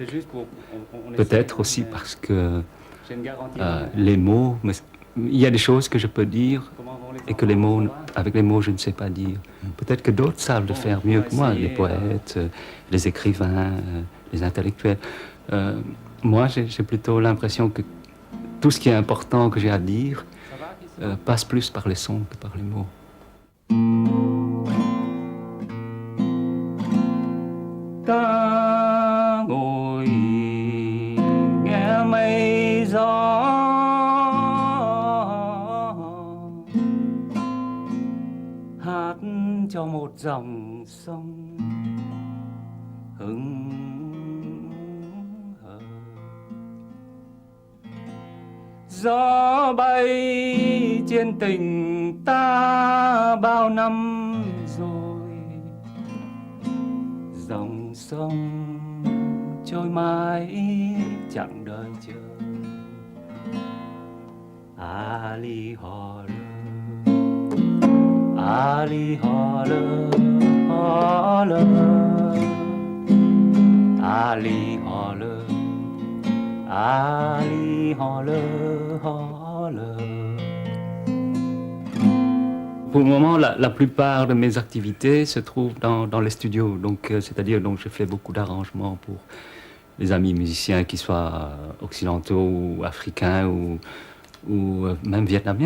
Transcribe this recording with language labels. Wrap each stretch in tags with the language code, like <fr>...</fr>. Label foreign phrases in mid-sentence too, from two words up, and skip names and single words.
<fr>Peut-être aussi parce que les mots, il y a des choses que je peux dire et que avec les mots, je ne sais pas dire. Peut-être que d'autres savent le faire mieux que moi, les poètes, les écrivains, les intellectuels. Moi, j'ai plutôt l'impression que tout ce qui est important que j'ai à dire passe plus par les sons que par les mots.</fr> <vi>Ta ngồi nghe mây gió hát cho một dòng sông hững hờ, gió bay trên tình ta bao năm rồi, dòng sông trôi mãi chẳng đời chờ. Ali ho lơ, Ali ho lơ, ho lơ, Ali ho lơ, Ali ho lơ, ho lơ.</vi> <fr>Pour le moment, la plupart de mes activités se trouvent dans les studios. Donc, c'est-à-dire, donc, je fais beaucoup d'arrangements pour les amis musiciens, qu'ils soient occidentaux ou africains ou même vietnamiens.</fr>